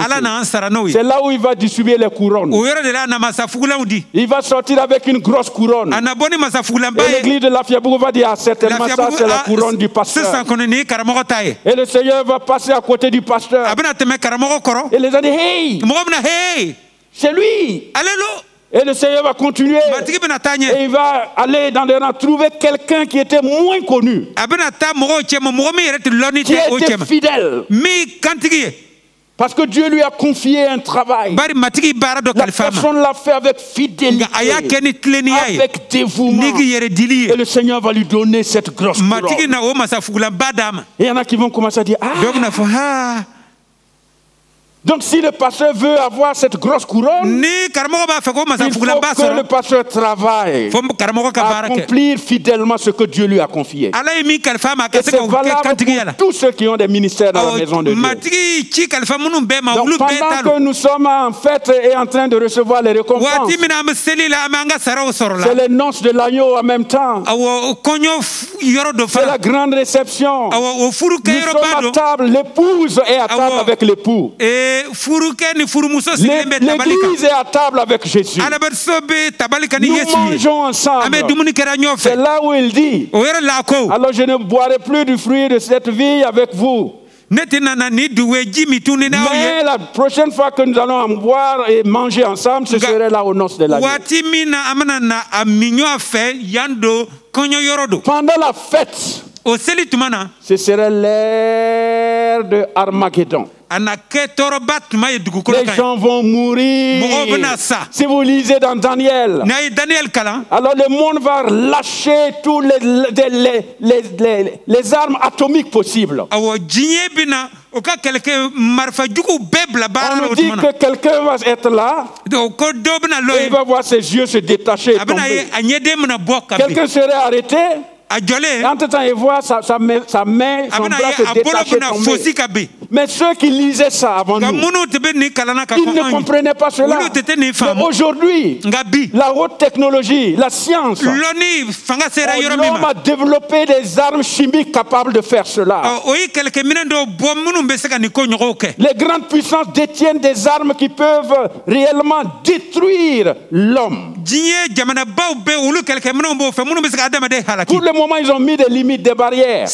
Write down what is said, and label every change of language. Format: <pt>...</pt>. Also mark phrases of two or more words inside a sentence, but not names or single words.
<fr>C'est là où il va distribuer les couronnes. Il va sortir avec une grosse couronne. Et l'église de la Fiabourg va dire, certainement ça c'est la couronne du pasteur. Et le Seigneur va passer à côté du pasteur. Et les gens disent, hey, c'est lui. Et le Seigneur va continuer.</fr> <bm>matigi bena ta ɲɛ</bm> <fr>Et il va aller dans les rangs, trouver quelqu'un qui était moins connu,</fr> <bm>a bena taa mɔgɔw cɛma mɔgɔ min yɛrɛ tɛ lɔnni</bm> <fr>qui</fr> <bm>tɛ o</bm> <fr>était</fr> <bm>cɛma</bm> <fr>fidèle.</fr> <bm>min kantigi ye</bm> <fr>Parce que Dieu lui a confié un travail.</fr> <bm>bari matigi baara dɔ</bm> <fr>La</fr> <bm>kalifa ma</bm> <fr>personne l'a fait avec fidélité,</fr> <bm>nka a y'a kɛ ni tilennenya ye</bm> <fr>avec dévouement.</fr> <bm>n'i k'i yɛrɛ dili</bm> <fr>Et</fr> <bm>ye</bm> <fr>le Seigneur va lui donner cette grosse</fr> <bm>matigi</bm> <fr>couronne.</fr> <bm>na o masafugulanba d'a ma</bm> <fr>Et il y en a qui vont commencer à dire, ah,</fr> <bm>dɔw bena fɔ ha</bm> <fr>donc si le pasteur veut avoir cette grosse couronne,</fr> <bm>ni karamɔgɔ b'a fɛ ko</bm> <fr>il faut</fr> <bm>masafugulanba</bm> <fr>que le</fr> <bm>sɔrɔ</bm> <fr>pasteur travaille</fr> <bm>fo karamɔgɔ ka</bm> <fr>à</fr> <bm>baara kɛ</bm> <fr>accomplir fidèlement ce que Dieu lui a confié.</fr> <bm>ala ye min kalifa ma a</bm> <fr>Et</fr> <bm>ka se</bm> <fr>c'est</fr> <bm>ka o kɛ</bm> <fr>valable</fr> <bm>kantigiya la</bm> <fr>pour tous ceux qui ont des ministères dans la maison de Dieu.</fr> <bm>matigi ci kalifa minnu bɛɛ ma</bm> <fr>Donc</fr> <bm>olu bɛɛ</bm> <fr>pendant</fr> <bm>ta</bm> <fr>que</fr> <bm>lo</bm> <fr>nous sommes en fête et en train de recevoir les récompenses,</fr> <bm>waati min na an bɛ seli la an bɛ an ka saraw sɔrɔ</bm> <fr>c'est la les noces de l'agneau en même temps.</fr> <bm>awɔ kɔɲɔ yɔrɔ dɔ</bm> <fr>C'est la</fr> <bm>fana</bm> <fr>grande réception.</fr> <bm>awɔ o furu</bm> <fr>Nous</fr> <bm>kɛyɔrɔba</bm> <fr>sommes à</fr> <bm>don</bm> <fr>table, l'épouse est à table</fr> <bm>Awo.</bm> <fr>avec l'époux.</fr> <bm>furukɛ ni furumuso sigilen bɛ tabali kan</bm> <fr>L'église est à table avec Jésus.</fr> <bm>adamadenso bɛ tabali kan ni</bm> <fr>Nous</fr> <bm>yesu ye</bm> <fr>mangeons</fr> <bm>an</bm> <fr>ensemble.</fr> <bm>bɛ dumuni kɛra ɲɔgɔn</bm> <fr>C'est</fr> <bm>fɛ</bm> <fr>là où il dit,</fr> <bm>o yɔrɔ la ko</bm> <fr>alors je ne boirai plus du fruit de cette vie avec vous.</fr> <bm>ne tɛ nana ni duwe ji mi tun ni n'aw</bm> <fr>Mais</fr> <bm>ye</bm> <fr>la prochaine fois que nous allons en boire et manger ensemble, ce</fr> <bm>Nga-</bm> <fr>serait là aux noces de l'agneau.</fr> <bm>waati min na an bɛna na a min ɲɔgɔn fɛ yan do kɔɲɔ yɔrɔ do</bm> <fr>Pendant la fête,</fr> <bm>o seli tuma na</bm> <fr>ce serait l'ère de Armageddon.</fr> <bm>a na kɛ tɔɔrɔba tuma ye dugukolo</bm> <fr>Les</fr> <bm>kan ye</bm> <fr>gens vont mourir.</fr> <bm>Mɔgɔw bɛna sa.</bm> <fr>Si vous lisez dans Daniel,</fr> <bm>n'a ye daniyɛli kalan</bm> <fr>alors le monde va lâcher tous les armes atomiques possibles.</fr> <bm>awɔ diɲɛ bɛna o ka kɛlɛkɛ marifa juguw bɛɛ bila baara</bm> <fr>On</fr> <bm>la</bm> <fr>nous</fr> <bm>o</bm> <fr>dit</fr> <bm>tuma na</bm> <fr>que quelqu'un va être là</fr> <bm>o ko dɔ bɛna lɔ</bm> <fr>et il</fr> <bm>ye</bm> <fr>va voir ses yeux se détacher et</fr> <bm>a bɛna ye</bm> <fr>tomber.</fr> <bm>a ɲɛden bɛna bɔ ka bin</bm> <fr>Quelqu'un serait arrêté,</fr> <bm>a</bm> <fr>et</fr> <bm>jɔlen</bm> <fr>entre-temps il voit sa main,</fr> <bm>a</bm> <fr>son</fr> <bm>bɛna</bm> <fr>bras</fr> <bm>ye</bm> <fr>se</fr> <bm>a bolo</bm> <fr>détacher et</fr> <bm>bɛna</bm> <fr>tomber.</fr> <bm>fosi ka bin</bm> <fr>Mais ceux qui lisaient ça avant</fr> <bm>nka</bm> <fr>nous,</fr> <bm>minnu tɛ bɛ nin kalanna ka</bm> <fr>ils</fr> <bm>fɔ</bm> <fr>ne</fr> <bm>anw ye</bm> <fr>comprenaient pas cela.</fr> <bm>olu tɛ nin</bm> <fr>Mais</fr> <bm>faamu</bm> <fr>aujourd'hui,</fr> <bm>nka bi</bm> <fr>la haute technologie, la science,</fr> <bm>lɔnni fanga sera yɔrɔ min</bm> <fr>l'homme</fr> <bm>ma</bm> <fr>a développé des armes chimiques capables de faire cela.</fr> <bm>o ye kɛlɛkɛminɛ dɔw bɔ minnu bɛ se ka nin ko ɲɔgɔnw kɛ</bm> <fr>Les grandes puissances détiennent des armes qui peuvent réellement détruire l'homme.</fr> <bm>diɲɛ jamanabaw bɛ olu kɛlɛkɛminɛw b'o fɛ minnu bɛ se ka adamaden halaki</bm> <fr>Pour le moment, ils ont mis des limites, des barrières.</fr>